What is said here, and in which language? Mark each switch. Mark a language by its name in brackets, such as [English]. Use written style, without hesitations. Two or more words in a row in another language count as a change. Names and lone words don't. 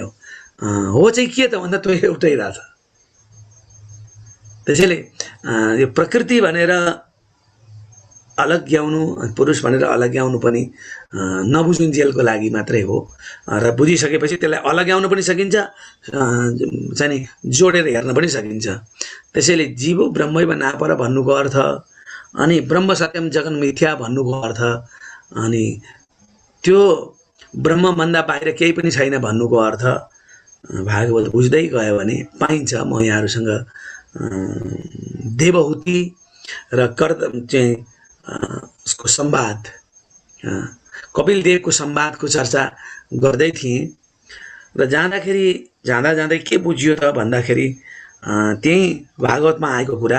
[Nepali] हो चाहिँ के त भन्दा त्यो एउटै रहेछ। त्यसैले यो प्रकृति भनेर अलग्याउनु, पुरुष भनेर अलग्याउनु पनि नबुझुन्जेलको लागि मात्रै हो। र बुझिसकेपछि त्यसलाई अलग्याउनु पनि सकिन्छ, चाहिँ नि जोडेर हेर्न पनि सकिन्छ। त्यसैले [Sanskrit] जीवो ब्रह्मैव नापर [Nepali] भन्नुको अर्थ, अनि [Sanskrit] ब्रह्म सत्यम जगन मिथ्या [Nepali] भन्नुको अर्थ, अनि त्यो ब्रह्मभन्दा बाहिर केही पनि छैन भन्नुको अर्थ भागवत बुझ्दै गयो भने पाइन्छ। म यहाँहरूसँग देवहूति र कर्द चाहिँ उसको संवाद, कपिल देवको संवादको चर्चा गर्दै थिएँ र जाँदा जाँदै के बुझियो त भन्दाखेरि, त्यही भागवतमा आएको कुरा।